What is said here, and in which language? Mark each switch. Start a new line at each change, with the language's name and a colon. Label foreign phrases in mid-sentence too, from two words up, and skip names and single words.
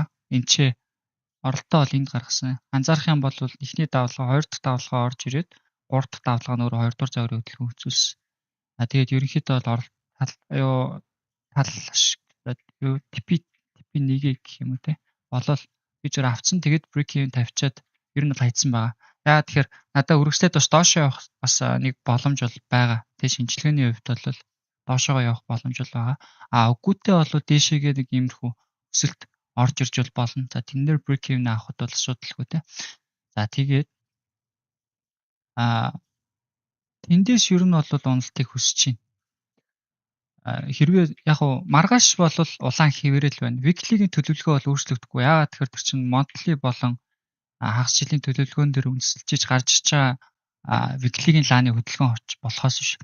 Mongolian: Энд чи оролтоо бол энд гаргасан. Анзаарах юм бол эхний давлага 2 дахь давлага орж ирээд 3 дахь давлага нь өөрөө 2 дугаар загварын хөдөлгөөн үзүүлсэн. Тэгээд ерөнхийдөө бол тал TP 1 гэх юм уу те. Болол би зөөр авцсан. Тэгээд break-even тавьчаад ер нь хайцсан байгаа. Яа тэгэхээр надад өргөслээд бас доошоо явах бас нэг боломж бол байгаа. Тэ шинжилгээний хувьд бол доошоо явах боломж бол байгаа. Үгүйтэй бол дээшээгээ нэг иймэрхүү өсөлт орж ирж бол болно. За тэнээр break-even авахд бол асуудалгүй те. За тэгээд тэндээс ер нь бол уналтыг хүсэж байна. Хэрвээ яг маргааш бол улаан хэвээрэл байна. Weekly-гийн төлөвлөгөө бол өөрчлөгдөхгүй. Яагаад тэгэхээр тэр чинь monthly болон хагас жилийн төлөвлөгөөн дээр үндэслэж гарч иж байгаа weekly-гийн лааны хөдөлгөөн болохоос биш.